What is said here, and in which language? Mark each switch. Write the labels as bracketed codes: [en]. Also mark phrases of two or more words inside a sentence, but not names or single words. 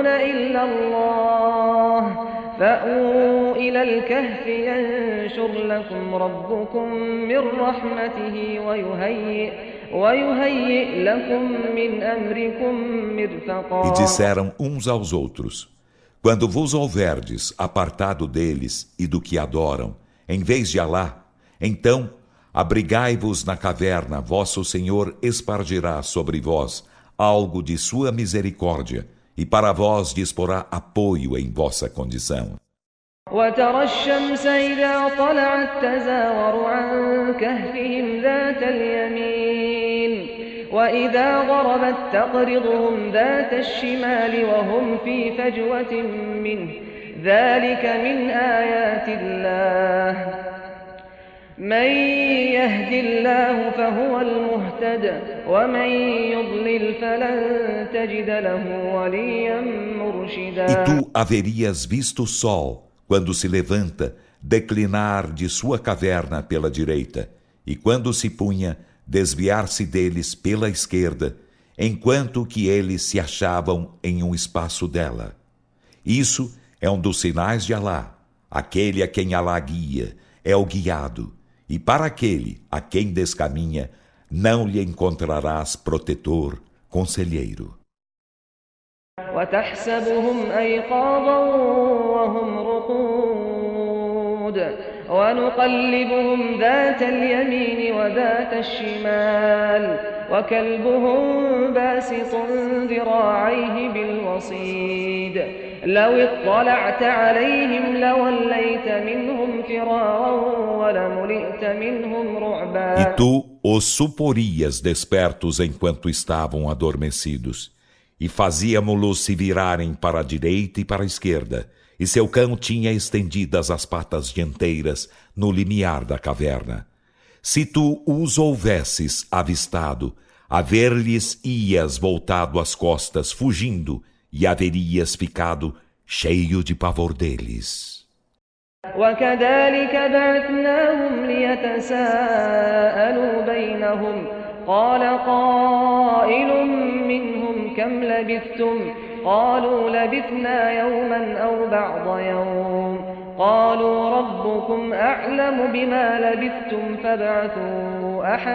[ar] إلا الله فأووا إلى الكهف ينشر لكم ربكم من رحمته ويهيئ لكم من أمركم [pt] E [ar] مرفقا. [pt] disseram uns aos outros: Quando vos houverdes apartado deles e do que adoram, em vez de Alá, então abrigai-vos na caverna, vosso Senhor espargirá sobre vós algo de sua misericórdia, e para vós disporá apoio em vossa condição. [ar] وترى الشمس إذا طلعت تزاور عن كهفهم ذات اليمين وإذا غربت تقرضهم ذات الشمال وهم في فجوة منه ذلك من آيات الله من يهد الله فهو المهتد ومن يضلل فلن تجد له وليا مرشدا. [pt] E tu haverias visto o sol, quando se levanta, declinar de sua caverna pela direita, e quando se punha, desviar-se deles pela esquerda, enquanto que eles se achavam em um espaço dela. Isso é um dos sinais de Alá. Aquele a quem Alá guia é o guiado, e para aquele a quem descaminha, não lhe encontrarás protetor, conselheiro. [ar] وتحسبهم أيقاظا وهم رقود ونقلبهم ذات اليمين وذات الشمال وكلبهم باسط ذراعيه بالوصيد لو اطلعت عليهم لوليت منهم فرارا ولملئت منهم رعبا. [pt] E tu os suporias despertos enquanto estavam adormecidos, e fazíamo-los se virarem para a direita e para a esquerda, e seu cão tinha estendidas as patas dianteiras no limiar da caverna. Se tu os houvesses avistado, a ver-lhes ias voltado as costas, fugindo, e haverias ficado cheio de pavor deles. [ar] وكذلك بعثناهم ليتساءلوا بينهم قال قائل منهم كم لبثتم قالوا لبثنا يوما أو بعض يوم قالوا ربكم أعلم بما لبثتم فابعثوا